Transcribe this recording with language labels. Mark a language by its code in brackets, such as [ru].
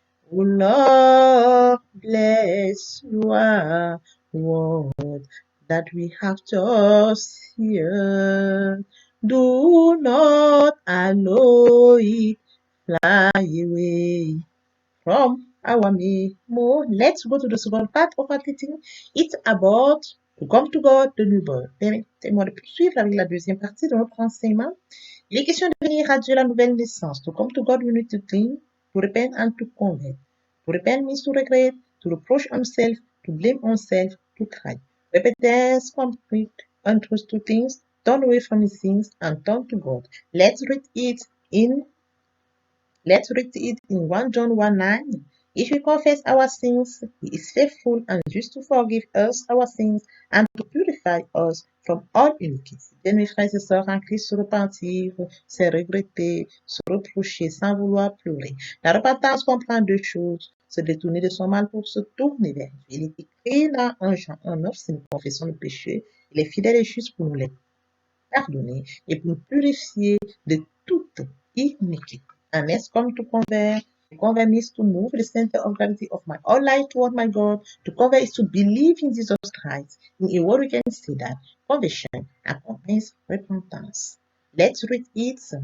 [en] Oh Lord, bless your word that we have just here. Do not allow it fly away from our memo. Let's go to the second part of our teaching. It's about to come to God, the new birth. [fr] Permettez-moi de poursuivre avec la deuxième partie de notre enseignement. Il est question de venir à Dieu la nouvelle naissance. [en] To come to God, we need to clean, to repent and to convert. To repent means to regret, to reproach oneself, to blame oneself, to cry. Repentance, complete, untruth to things, turn away from his sins and turn to God. Let's read it in 1 John 1:9. If we confess our sins, he is faithful and just to forgive us our sins and to purify us from all iniquity. [fr] Bien, mes frères et sœurs en Christ, se repentir, c'est regretter, se reprocher sans vouloir pleurer. La repentance comprend deux choses: se détourner de son mal pour se tourner vers Dieu. Il est écrit dans 1 Jean 1:9, si nous confessons nos péchés, il est fidèle et juste pour nous les pardonner et pour nous purifier de toute iniquité. [en] And let's come to convert. To convert means to move the center of gravity of my whole life toward my God. To convert is to believe in Jesus Christ. In a word, we can say that conversion accompanies repentance. Let's read it.